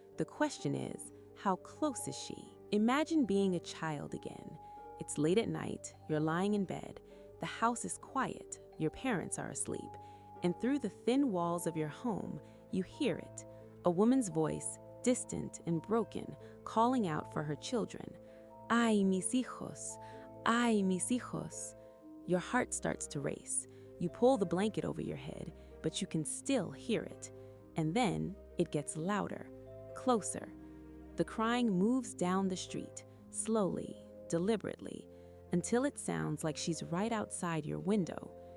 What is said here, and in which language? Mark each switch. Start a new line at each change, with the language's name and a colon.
English: The question is, how close is she? Imagine being a child again. It's late at night, you're lying in bed, the house is quiet, your parents are asleep, and through the thin walls of your home, you hear it, a woman's voice, distant and broken, calling out for her children.
Spanish: Ay, mis hijos, ay, mis hijos.
English: Your heart starts to race. You pull the blanket over your head, but you can still hear it. And then it gets louder, closer. The crying moves down the street, slowly, deliberately, until it sounds like she's right outside your window.